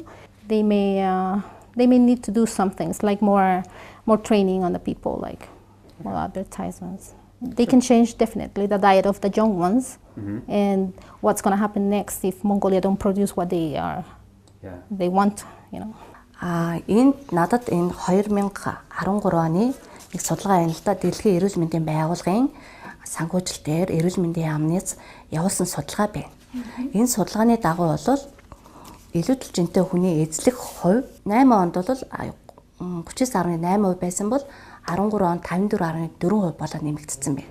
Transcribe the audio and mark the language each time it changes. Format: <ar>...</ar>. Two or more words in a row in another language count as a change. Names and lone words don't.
<en>They may need to do some things like more training on the people, like more advertisements. They can change definitely the diet of the young ones, and what's going to happen next if Mongolia don't produce what they they want,</en> <mn>Энд надад энэ 2013 оны нэг судалгаа байна л да. Дэлхийн эрүүл мэндийн байгууллагын санхүүжилт дээр эрүүл мэндийн яамнаас явуулсан судалгаа байна. Энэ судалгааны дагуу бол илүү жинтэй хүний эзлэх хувь 8 онд бол 39.8% байсан бол 13 онд 54.4% болоод нэмэгдсэн байна.</mn>